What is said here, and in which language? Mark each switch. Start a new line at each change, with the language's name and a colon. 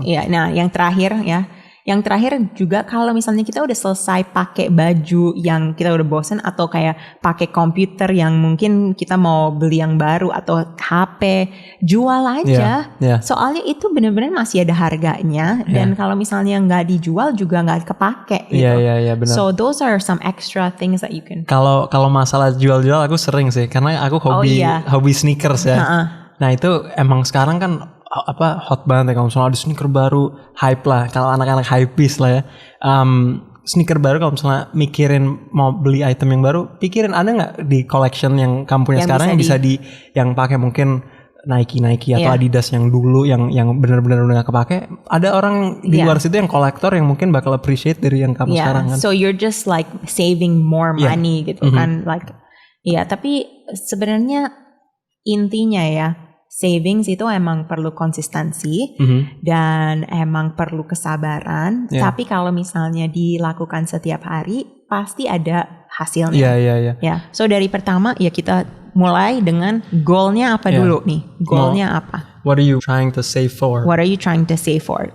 Indonesian: Nah yang terakhir juga kalau misalnya kita udah selesai pakai baju yang kita udah bosen, atau kayak pakai komputer yang mungkin kita mau beli yang baru, atau HP, jual aja. Soalnya itu benar-benar masih ada harganya, dan kalau misalnya nggak dijual juga nggak kepake gitu. Iya, benar.
English: So those are some extra things that you can.
Indonesian: Kalau masalah jual-jual aku sering sih, karena aku hobi sneakers ya. Nah itu emang sekarang kan hot banget ya, kalau misalnya ada sneaker baru, hype lah, kalau anak-anak hypebeast lah ya. Sneaker baru, kalau misalnya mikirin mau beli item yang baru, pikirin ada nggak di collection yang kamu punya sekarang yang bisa yang pakai, mungkin Nike atau Adidas yang dulu yang benar-benar udah gak kepake. Ada orang di luar situ yang kolektor yang mungkin bakal appreciate dari yang kamu sekarang kan.
English: So you're just like saving more money
Indonesian: gitu kan, like tapi sebenarnya intinya ya, savings itu emang perlu konsistensi dan emang perlu kesabaran. Tapi kalau misalnya dilakukan setiap hari, pasti ada hasilnya. Iya. So dari pertama ya kita mulai dengan goalnya apa dulu nih? Goalnya apa?
English: What are you trying to save for? What are you trying to save for?